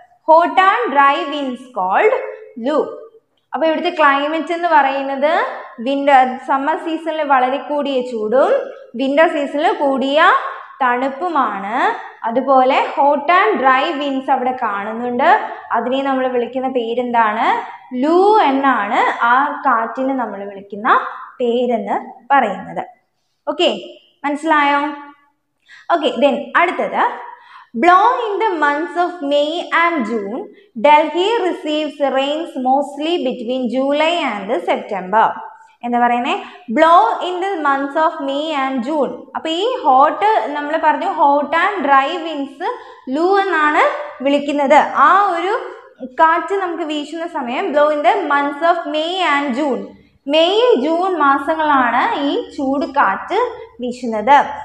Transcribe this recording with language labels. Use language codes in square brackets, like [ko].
[en] Hot and dry winds cold loo. [ml] അപ്പോൾ ഇവിടുത്തെ climate എന്ന് പറയുന്നത് സമ്മർ സീസണിൽ വളരെ കൂടിയ ചൂടും വിന്റർ സീസണിൽ കൂടിയ തണുപ്പുമാണ്. അതുപോലെ ഹോട്ട് ആൻഡ് ഡ്രൈ വിൻഡ്സ് അവിടെ കാണുന്നുണ്ട്. അതിനെ നമ്മൾ വിളിക്കുന്ന പേരെന്താണ്, ലൂ എന്നാണ് ആ കാറ്റിന് നമ്മൾ വിളിക്കുന്ന പേരെന്ന് പറയുന്നത്. ഓക്കെ, മനസ്സിലായോ? [en] Okay, then അടുത്തത്, blow in the months of May and June. Delhi receives rains mostly between July and September. [ml] എന്താ പറയുന്നത്, [en] Blow in the months of May and June. [ml] അപ്പോൾ ഈ ഹോട്ട് നമ്മൾ പറഞ്ഞു, [en] hot and dry winds loo [ml] എന്നാണ് വിളിക്കുന്നത്. ആ ഒരു കാറ്റ് നമുക്ക് വീശുന്ന സമയം [en] Blow in the months of May and June. [ml] May June മാസങ്ങളാണ് ഈ ചൂട് കാറ്റ് വീശുന്നത്.